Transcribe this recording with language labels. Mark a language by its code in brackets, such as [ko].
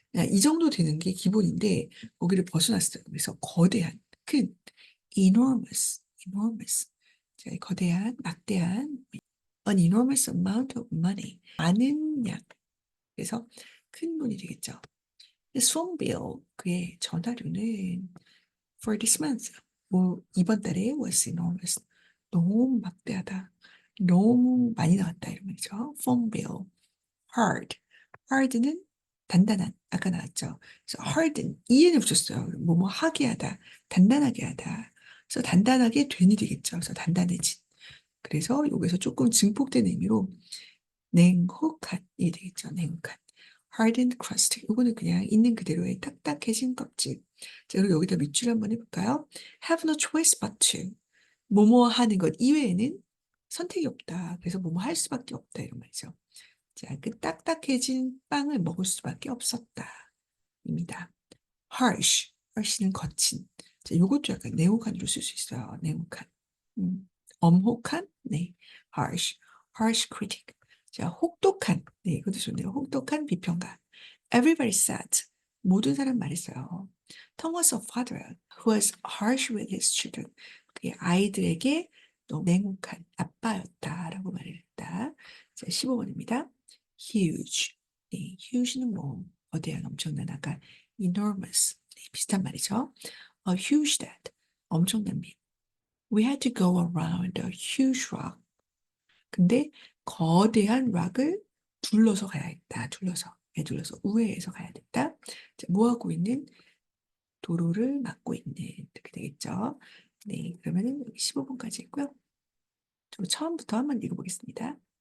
[ko] 이 정도 되는 게 기본인데 거기를 벗어났어요. 그래서 거대한, 큰, enormous, enormous. 자, 거대한, 막대한, [en] an enormous amount of money. [ko] 많은 양. 그래서 큰 돈이 되겠죠. [en] His phone bill, [ko] 그의 전화료는 [en] for this month, [ko] 뭐 이번 달에 [en] was enormous. [ko] 너무 막대하다. 너무 많이 나왔다 이런 말이죠. phone bill. hard. hard는 단단한. 아까 나왔죠. 그래서 hard는 이에는 붙였어요. 뭐뭐 하게 하다. 단단하게 하다. 그래서 단단하게 된이 되겠죠. 그래서 단단해진. 그래서 여기서 조금 증폭된 의미로 냉혹한이 되겠죠. 냉혹한. [en] hardened crust. [ko] 이거는 그냥 있는 그대로의 딱딱해진 껍질. 자, 그리고 여기다 밑줄 한번 해볼까요? [en] have no choice but to. [ko] 뭐뭐 하는 것 이외에는 선택이 없다. 그래서 뭐뭐 할 수밖에 없다. 이런 말이죠. 자, 그 딱딱해진 빵을 먹을 수밖에 없었다. 입니다. harsh. harsh는 거친. 자, 요것도 약간 냉혹한으로 쓸 수 있어요. 냉혹한. 엄혹한? 네. harsh. [en] harsh critic. [ko] 자, 혹독한. 네, 이것도 좋네요. 혹독한 비평가. [en] Everybody said. [ko] 모든 사람 말했어요. [en] Thomas a father who was harsh with his children. [ko] 그의 아이들에게 너무 냉혹한 아빠였다라고 말을 했다. 자, 15번입니다. huge. 네, huge는 뭐 거대한 엄청난 아까 enormous. 네, 비슷한 말이죠. [en] A huge debt. [ko] 엄청난 빚. [en] We had to go around a huge rock. [ko] 근데 거대한 락을 둘러서 가야 했다. 둘러서. 둘러서 우회해서 가야 됐다. 자, 뭐 하고 있는? 도로를 막고 있는. 이렇게 되겠죠. 네, 그러면은 여기 15분까지 했고요. 저 처음부터 한번 읽어보겠습니다.